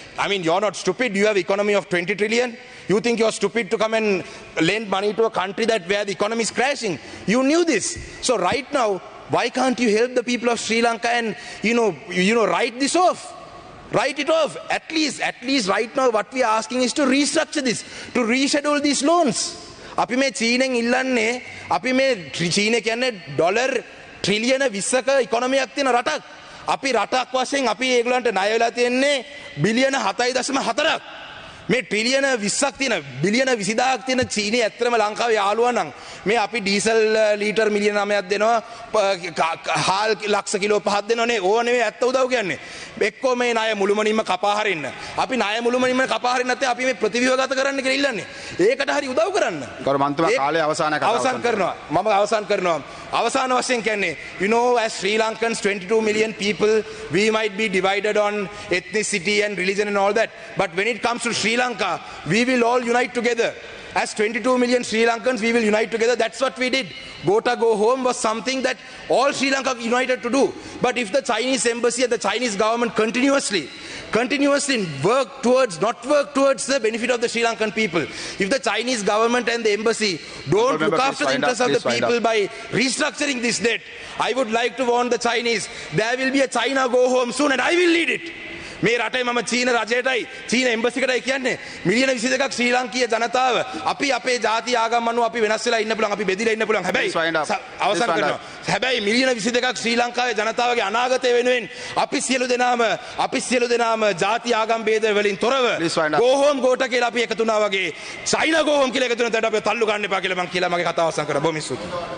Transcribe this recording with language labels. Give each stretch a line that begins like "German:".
English: I mean, you're not stupid. You have economy of 20 trillion. You think you're stupid to come and lend money to a country where the economy is crashing. You knew this. So right now, why can't you help the people of Sri Lanka and, write this off? Write it off. At least right now what we are asking is to restructure this, to reschedule these loans.
Sinhala: අපි මේ චීනෙන් ඉල්ලන්නේ අපි මේ චීන කියන්නේ dollar ට්‍රිලියන 20ක ඉකොනොමියක් තියෙන රටක්. අපි රටක් වශයෙන් අපි ඒගොල්ලන්ට ණය වෙලා තියෙන්නේ බිලියන 7.4ක්. මේ ට්‍රිලියන 20ක් තියෙන බිලියන 20000ක් තියෙන චීනේ ඇත්තටම ලංකාවේ යාළුවා නම් මේ අපි ඩීසල් ලීටර් මිලියන 9ක් දෙනවා හාල් ලක්ෂ කිලෝ 5ක් දෙනවනේ ඕව නෙවෙයි ඇත්ත උදව් කියන්නේ එක්කෝ මේ ණය මුළුමනින්ම කපා හරින්න අපි ණය මුළුමනින්ම කපා හරින්න නැත්නම් අපි මේ ප්‍රතිව්‍යුහගත කරන්න කියලා ඉල්ලන්නේ ඒකට හරි උදව් කරන්න ගරු මන්ත්‍රීතුමා කාලය අවසන් කරනවා මම අවසන් කරනවා අවසාන වශයෙන් කියන්නේ
English: as Sri Lankans 22 million people we might be divided on ethnicity and religion and all that, but when it comes to Sri Lanka, we will all unite together. As 22 million Sri Lankans, we will unite together. That's what we did. Gota Go Home was something that all Sri Lanka united to do. But if the Chinese embassy and the Chinese government continuously not work towards the benefit of the Sri Lankan people, if the Chinese government and the embassy don't look after the interests of the people by restructuring this debt, I would like to warn the Chinese, there will be a China Go Home soon and I will lead it.
Sinhala: මේ රටේ මම චීන රජයටයි චීන එම්බසිකටයි කියන්නේ මිලියන 22ක් ශ්‍රී ලාංකීය ජනතාව අපි අපේ ජාති ආගම් අනුව අපි වෙනස් වෙලා ඉන්න පුළුවන් අපි බෙදිලා ඉන්න පුළුවන් හැබැයි අවසන් කරනවා හැබැයි මිලියන 22ක් ශ්‍රී ලංකාවේ ජනතාවගේ අනාගතය වෙනුවෙන් අපි සියලු දෙනාම ජාති ආගම් භේද වලින් තොරව
English: go home
Sinhala: ගෝට කියලා අපි එකතු වුණා වගේ චයිනා go home කියලා එකතු වෙනතට අපි තල්ලු ගන්න එපා කියලා මම කියලා මගේ කතාව අවසන් කරා බොහොම ස්තුතියි